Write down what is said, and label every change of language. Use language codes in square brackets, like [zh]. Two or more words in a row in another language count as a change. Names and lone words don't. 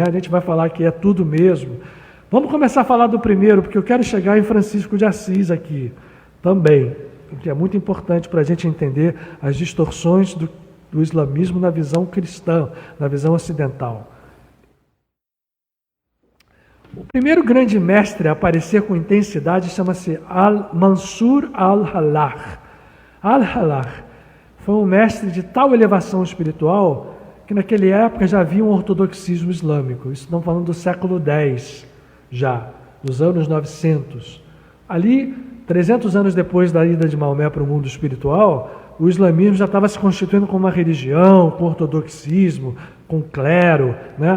[pt] A gente vai falar que é tudo mesmo. Vamos começar a falar do primeiro, porque eu quero chegar em Francisco de Assis aqui também, que é muito importante para a gente entender as distorções do islamismo na visão cristã, na visão ocidental. O primeiro grande mestre a aparecer com intensidade chama-se Mansur al-Hallah. Al-Hallah foi um mestre de tal elevação espiritual que naquela época já havia um ortodoxismo islâmico. Isso estamos falando do século X já, dos anos 900. Ali, 300 anos depois da ida de Maomé para o mundo espiritual, o islamismo já estava se constituindo como uma religião, com ortodoxismo, com clero, né?